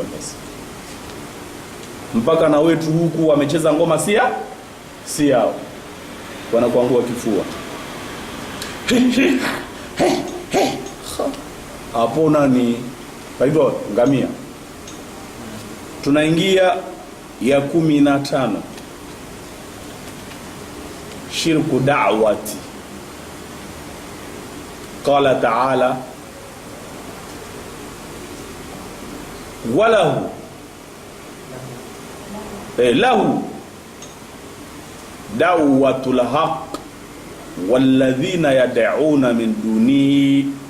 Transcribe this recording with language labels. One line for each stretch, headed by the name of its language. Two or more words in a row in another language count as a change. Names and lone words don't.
Swahili: Sasa mpaka na wetu huku wamecheza ngoma si yao, wanakuangua kifua hapo. Nani kaitwa ngamia? Tunaingia ya 15,
Arabic: شرك الدعوة. قال تعالى وله له دعوة الحق والذين يدعون من دونه